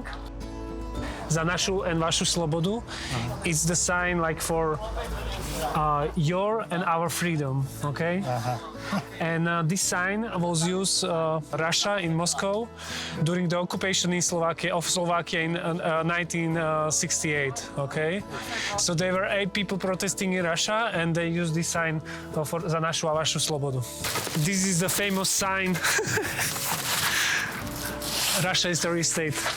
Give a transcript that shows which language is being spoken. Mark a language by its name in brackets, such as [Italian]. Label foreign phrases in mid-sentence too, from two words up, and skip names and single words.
[Slovak] Za našu and vašu slobodu. [English] It's the sign like for your and our freedom, okay? And this sign was used Russia in Moscow during the occupation in Slovakia in 1968, okay? So there were 8 people protesting in Russia, and they used this sign for [Slovak] za našu a vašu slobodu. [English] This is the famous sign. Russia is a terrorist state.